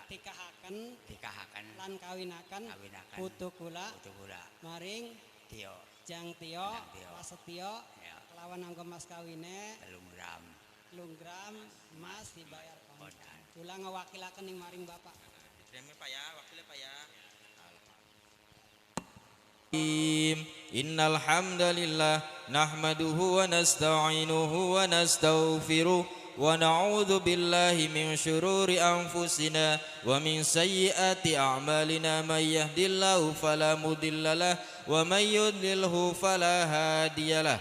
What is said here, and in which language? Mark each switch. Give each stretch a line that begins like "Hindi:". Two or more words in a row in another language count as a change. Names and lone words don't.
Javanese: tikahaken lan kawinaken putu kula maring Tio Jang Tio Prasetyo lawan anggo mas kawine 3 gram emas dibayar kontan. Kula ngawakilaken ning maring bapak.
Indonesian: Diterima Pak ya, wakilnya Pak ya.
Arabic: إن الحمد لله نحمده ونستعينه ونستغفره ونعوذ بالله من شرور أنفسنا ومن سيئات أعمالنا من يهده الله فلا مضل له ومن يضلله فلا هادي له.